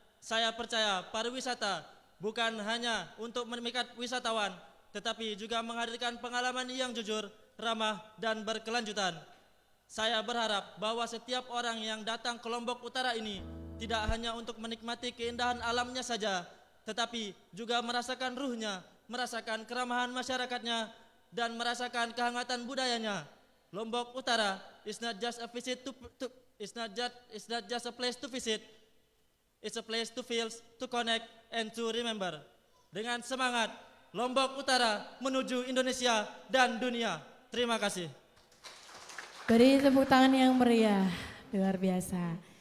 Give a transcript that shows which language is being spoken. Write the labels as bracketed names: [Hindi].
[Indonesian] Saya percaya pariwisata bukan hanya untuk memikat wisatawan, tetapi juga menghadirkan pengalaman yang jujur, ramah, dan berkelanjutan. Saya berharap bahwa setiap orang yang datang ke Lombok Utara ini tidak hanya untuk menikmati keindahan alamnya saja, tetapi juga merasakan ruhnya, merasakan keramahan masyarakatnya, dan merasakan kehangatan budayanya. [English] Lombok Utara is not just a visit it's not just a place to visit. It's a place to feel, to connect, and to remember. [Indonesian] Dengan semangat, Lombok Utara menuju Indonesia dan dunia. Terima kasih. Beri tepuk tangan yang meriah, luar biasa.